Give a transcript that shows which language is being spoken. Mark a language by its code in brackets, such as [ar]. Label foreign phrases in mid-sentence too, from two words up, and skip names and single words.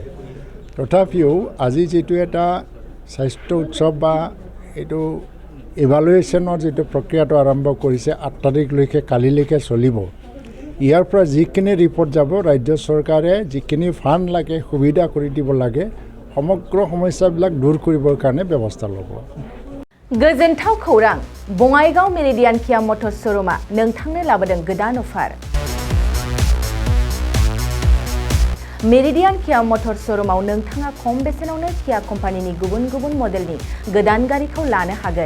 [as] তথাপিও আজি যিটো এটা স্বাস্থ্য উৎসৱ বা এইটো ইভালুৱেশ্যনৰ যিটো প্ৰক্ৰিয়াটো আৰম্ভ কৰিছে 8 তাৰিখলৈকে কালিলৈকে চলিব। ইয়াৰ পৰা যিখিনি ৰিপৰ্ট যাব ৰাজ্য চৰকাৰে যিখিনি ফাণ্ড লাগে সুবিধা কৰি দিব লাগে সমগ্ৰ সমস্যাবিলাক দূৰ কৰিবৰ কাৰণে ব্যৱস্থা ল'ব। [brx] गोजोनथाव खौरां बङाइगाव मेरिडियान किया मटर श'रुमआ नोंथांनो लाबोदों गोदान अफार। मेरिडियान किया मटर श'रुमआव नोंथाङा खम बेसेनावनो किया कम्पानिनि गुबुन गुबुन मडेलनि गोदान गारिखौ लानो हागोन।